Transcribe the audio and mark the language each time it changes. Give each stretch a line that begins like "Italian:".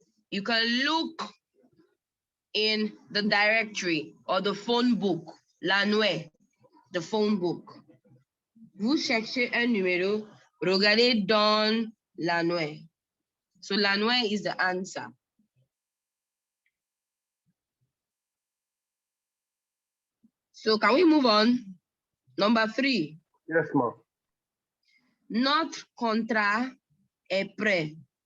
English: You can look in the directory or the phone book, l'annuaire, the phone book.
French: Vous cherchez un numéro, regardez dans l'annuaire.
English: So l'annuaire is the answer. So can we move on? Number 3. Yes, ma'am.
French: Notre contrat est prêt.